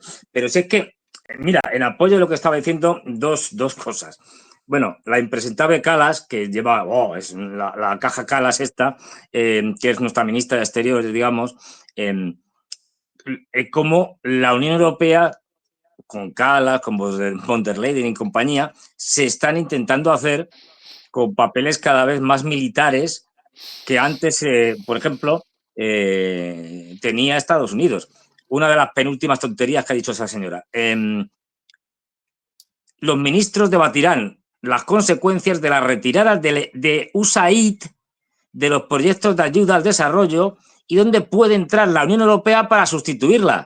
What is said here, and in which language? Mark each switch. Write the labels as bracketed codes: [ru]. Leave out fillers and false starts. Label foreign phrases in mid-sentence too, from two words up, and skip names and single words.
[es] Pero si es que, mira, en apoyo de lo que estaba diciendo, dos cosas. Bueno, la impresentable Kallas, que lleva, es la caja Kallas esta, que es nuestra ministra de Exteriores, digamos, como la Unión Europea, con Kallas, con von der Leyen y compañía, se están intentando hacer con papeles cada vez más militares que antes, por ejemplo, tenía Estados Unidos. Una de las penúltimas tonterías que ha dicho esa señora. Los ministros debatirán las consecuencias de la retirada de USAID de los proyectos de ayuda al desarrollo y dónde puede entrar la Unión Europea para sustituirla.